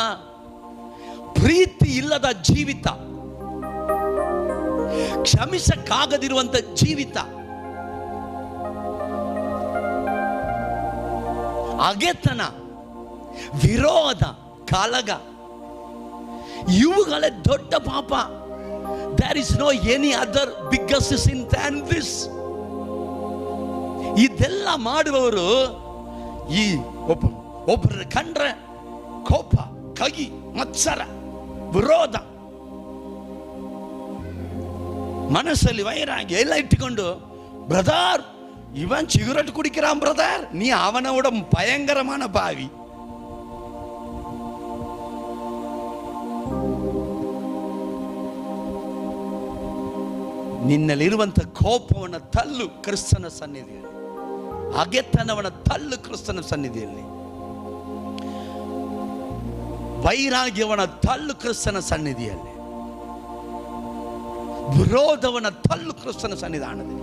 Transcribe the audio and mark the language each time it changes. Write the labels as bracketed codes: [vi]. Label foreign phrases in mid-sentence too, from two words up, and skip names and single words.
[kn] ಪ್ರೀತಿ ಇಲ್ಲದ ಜೀವಿತ, ಕ್ಷಮಿಸಕ್ಕಾಗದಿರುವಂತ ಜೀವಿತ, ಅಗೆತನ, ವಿರೋಧ, ಕಲಗ, ಇವುಗಳೇ ದೊಡ್ಡ ಪಾಪ. [en] There is no any other biggest sin than this. [kn] ಇದೆಲ್ಲ ಮಾಡುವವರು ಈ ಒಬ್ಬರ ಕಂಡ್ರೆ ಕೋಪ, ಕಹಿ, ಮತ್ಸರ, ವಿರೋಧ, ಮನಸ್ಸಲ್ಲಿ ವೈರಾಗ್ಯ ಎಲ್ಲ ಇಟ್ಟುಕೊಂಡು, ಬ್ರದರ್ [ta] இவன் சிகரெட் குடிக்கிறான் [kn] ಬ್ರದರ್, [ta] நீ அவனோட பயங்கரமான பாவி. [kn] ನಿನ್ನಲ್ಲಿರುವಂಥ ಕೋಪವನ್ನು ತಳ್ಳು ಕ್ರಿಸ್ತನ ಸನ್ನಿಧಿಯಲ್ಲಿ, ಹಗೆತನವನ್ನು ತಳ್ಳು ಕ್ರಿಸ್ತನ ಸನ್ನಿಧಿಯಲ್ಲಿ, ವೈರಾಗ್ಯವನ್ನು ತಳ್ಳು ಕ್ರಿಸ್ತನ ಸನ್ನಿಧಿಯಲ್ಲಿ, ವಿರೋಧವನ್ನು ತಳ್ಳು ಕ್ರಿಸ್ತನ ಸನ್ನಿಧಾನದಲ್ಲಿ.